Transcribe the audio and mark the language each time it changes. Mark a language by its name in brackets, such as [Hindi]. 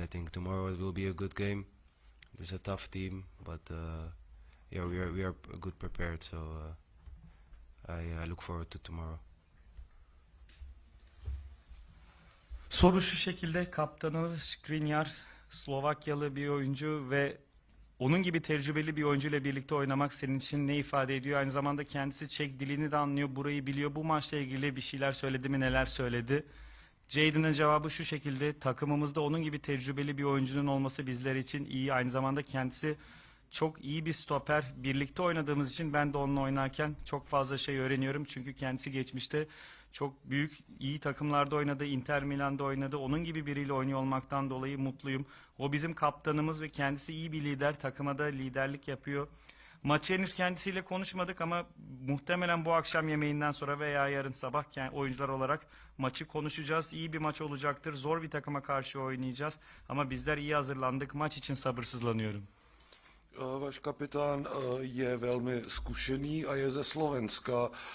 [English] I think tomorrow it will be a good game. It's a tough team, but yeah, we are good prepared, so I look forward to tomorrow. [Turkish] Soru şu şekilde, kaptanı Skriniar Slovakyalı bir oyuncu ve onun gibi tecrübeli bir oyuncuyla birlikte oynamak senin için ne ifade ediyor? Aynı zamanda kendisi Çek dilini de anlıyor, burayı biliyor. Bu maçla ilgili bir şeyler söyledi mi, neler söyledi? Jadon'ın cevabı şu şekilde: takımımızda onun gibi tecrübeli bir oyuncunun olması bizler için iyi. Aynı zamanda kendisi çok iyi bir stoper. Birlikte oynadığımız için ben de onunla oynarken çok fazla şey öğreniyorum. Çünkü kendisi geçmişte çok büyük, iyi takımlarda oynadı. Inter Milan'da oynadı. Onun gibi biriyle oynuyor olmaktan dolayı mutluyum. O bizim kaptanımız ve kendisi iyi bir lider. Takıma da liderlik yapıyor. Maçı henüz kendisiyle konuşmadık ama muhtemelen bu akşam yemeğinden sonra veya yarın sabah oyuncular olarak maçı konuşacağız. İyi bir maç olacaktır. Zor bir takıma karşı oynayacağız. Ama bizler iyi hazırlandık. Maç için sabırsızlanıyorum. [Czech] Váš kapitán je velmi zkušený a je ze Slovenska.